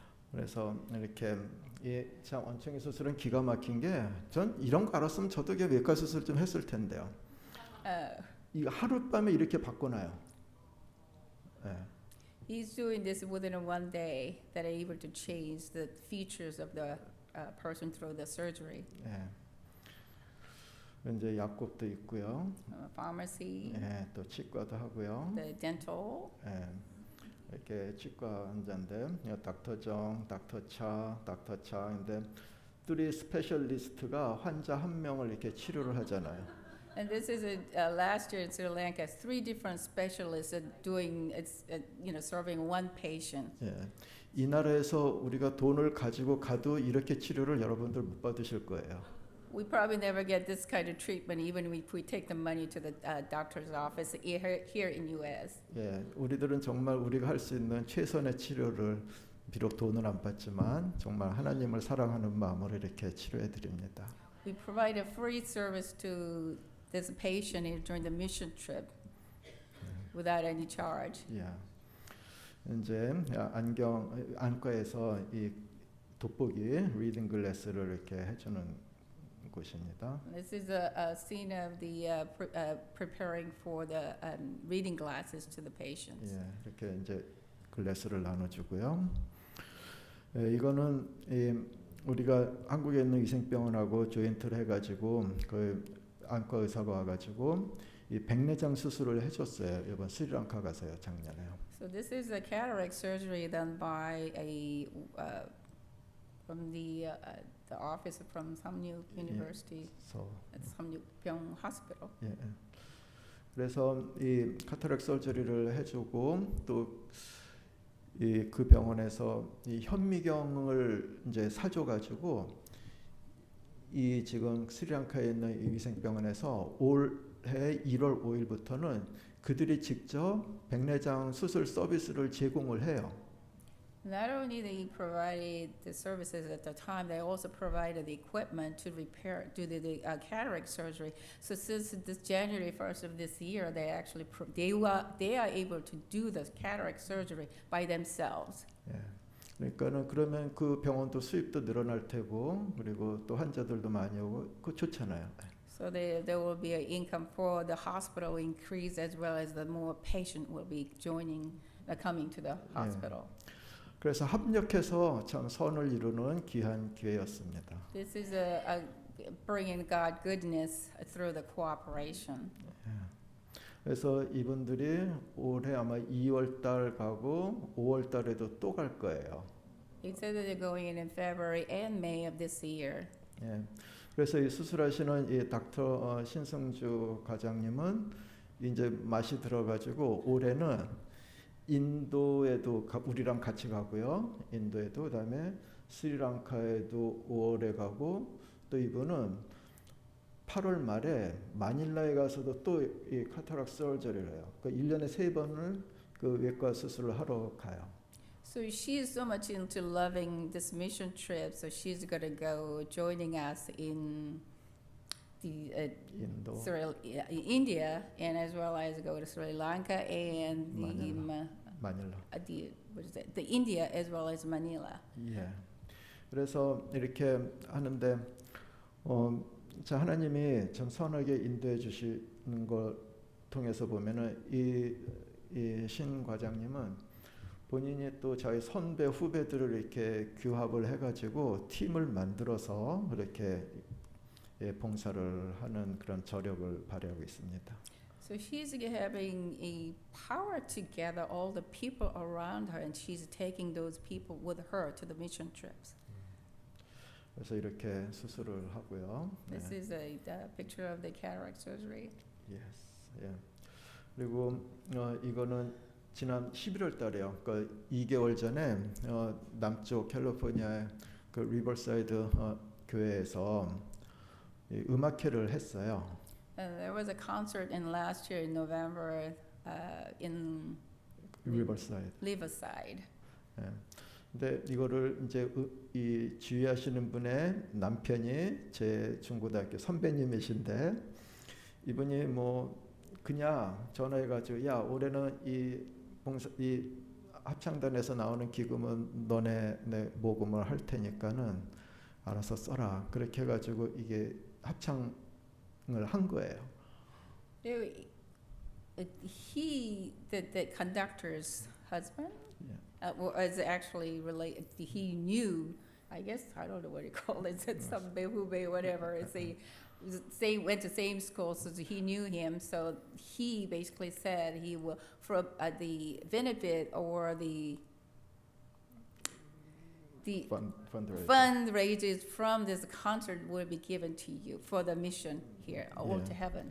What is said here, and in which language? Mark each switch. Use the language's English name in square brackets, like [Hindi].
[Korean] 그래서 이렇게 참 원청이 수술은 기가 막힌 게 전 이런 거 알았으면 저도 외과 수술 좀 했을 텐데요. 이 하룻밤에 이렇게 바꿔놔요. 네. [English] He's doing this within one day that are able to change the features of the person through the surgery. [Korean] 네. 이제 약국도 있고요. [English] Pharmacy, [Korean] 또 치과도 하고요. [English] the dental. [Korean] 이렇게 치과 환자인데 닥터 정, 닥터 차, 닥터 차인데 둘이 스페셜리스트가 환자 한 명을 이렇게 치료를 하잖아요. [English] And this is last year in Sri Lanka, 3 different specialists are doing, serving one patient. [Korean] 이 나라에서 우리가 돈을 가지고 가도 이렇게 치료를 여러분들 못 받으실 거예요. [English] We probably never get this kind of treatment even if we take the money to the doctor's office here in U.S. [Korean] 우리들은 정말 우리가 할 수 있는 최선의 치료를 비록 돈을 안 받지만 정말 하나님을 사랑하는 마음으로 이렇게 치료해 드립니다. [English] We provide a free service to this patient during the mission trip without any charge. [Korean] 이제 안과에서 이 돋보기 리딩 글래스를 이렇게 해주는 곳입니다. [English] This is a scene of the preparing for the reading glasses to the patients. [Korean] 이렇게 이제 글래스를 나눠주고요. 이거는 우리가 한국에 있는 위생병원하고 조인트를 해가지고 그 안과 의사가 와가지고 이 백내장 수술을 해줬어요. 이번 스리랑카 가서요, 작년에요. [English] So this is a cataract surgery done by a from the office from Samyuk University, at Samyukbyong Hospital. [Korean] 그래서 이 카타렉 서저리를 해주고 또 그 병원에서 이 현미경을 이제 사줘가지고 이 지금 스리랑카에 있는 이 위생병원에서 올해 1월 5일부터는 그들이 직접 백내장 수술 서비스를 제공을 해요. [English] Not only they provided the services at the time, they also provided the equipment to do the cataract surgery. So since this January 1st of this year, they actually they are able to do the cataract surgery by themselves. [Korean] 그러니까는 그러면 그 병원도 수입도 늘어날 테고 그리고 또 환자들도 많이 오고 그 좋잖아요. [English] So there will be an income for the hospital increase as well as the more patient will be coming to the hospital. [Korean] 그래서 합력해서 참 선을 이루는 귀한 기회였습니다. [English] This is a bringing God goodness through the cooperation. [Korean] 그래서 이분들이 올해 아마 2월 달 가고 5월 달에도 또 갈 거예요. [English] He said that they're going in February and May of this year. [Korean] 예. 그래서 이 수술하시는 이 닥터 신승주 과장님은 이제 맛이 들어가지고 올해는 인도에도 우리랑 같이 가고요. 인도에도 그다음에 스리랑카에도 5월에 가고 또 이분은 8월 말에 마닐라에 가서도 또 이 카타락 서저리를 해요. 그러니까 1년에 3번을 그 외과 수술을 하러 가요. [English] So she is so much into loving this mission trip, so she's gonna go joining us in the [Korean] 인도, [English] India, and as well as go to Sri Lanka and [Korean] 마닐라. [English] the what is that? The India as well as Manila. [Korean] 예. 그래서 이렇게 하는데 자 하나님이 참 선하게 인도해 주시는 걸 통해서 보면은 이 신 과장님은 본인이 또 저희 선배 후배들을 이렇게 규합을 해가지고 팀을 만들어서 이렇게 봉사를 하는 그런 저력을 발휘하고 있습니다. [English] So she's having a power to gather all the people around her, and she's taking those people with her to the mission trips. [Korean] 그래서 이렇게 수술을 하고요. [English] This is a picture of the cataract surgery. Yes. [Korean] 예. 그리고 이거는 지난 11월 달에요. 그러니까 2개월 전에 남쪽 캘리포니아의 그 리버사이드 교회에서 음악회를 했어요. [English] There was a concert in last year in November in [Korean] 리버사이드. [English] Riverside. [Korean] 예. 근데 이거를 이제 이 지휘하시는 분의 남편이 제 중고등학교 선배님이신데 이분이 뭐 그냥 전화해가지고 야 올해는 이 합창단에서 나오는 기금은 너네 내 모금을 할 테니까는 알아서 써라. 그렇게 해가지고 이게 합창을 한 거예요. [English] He, the conductor's husband, was actually related. He knew, I guess, I don't know what he called it. It's some behube, whatever. It's went to same school, so he knew him. So he basically said he will, from the benefit or the fundraisers from this concert will be given to you for the mission here, all to heaven.